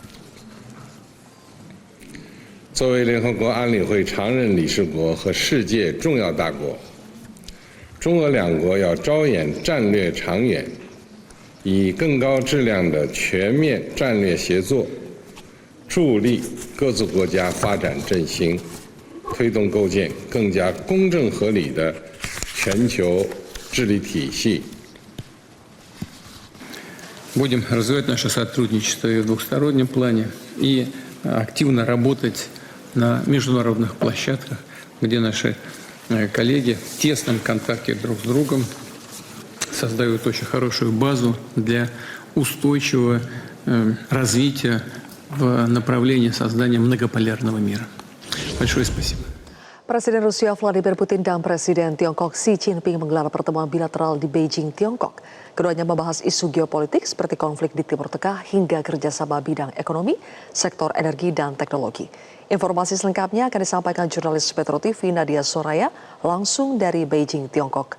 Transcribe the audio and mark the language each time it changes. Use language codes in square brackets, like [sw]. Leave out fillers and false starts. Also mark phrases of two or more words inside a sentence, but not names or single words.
[zh] 作为联合国安理会常任理事国和世界重要大国，中俄两国要着眼战略长远，以更高质量的全面战略协作。助力各自国家发展振兴，推动构建更加公正合理的全球治理体系。 [ru] Будем развивать наше сотрудничество и в двухстороннем плане, и активно работать на международных площадках, где наши коллеги в тесном контакте друг с другом создают очень хорошую базу для устойчивого развития в направлении создания многополярного мира. Большое спасибо. [id] Presiden Rusia Vladimir Putin dan Presiden Tiongkok Xi Jinping menggelar pertemuan bilateral di Beijing, Tiongkok. Keduanya membahas isu geopolitik seperti konflik di Timur Tengah hingga kerjasama bidang ekonomi, sektor energi, dan teknologi. Informasi selengkapnya akan disampaikan jurnalis Metro TV Nadia Soraya langsung dari Beijing, Tiongkok.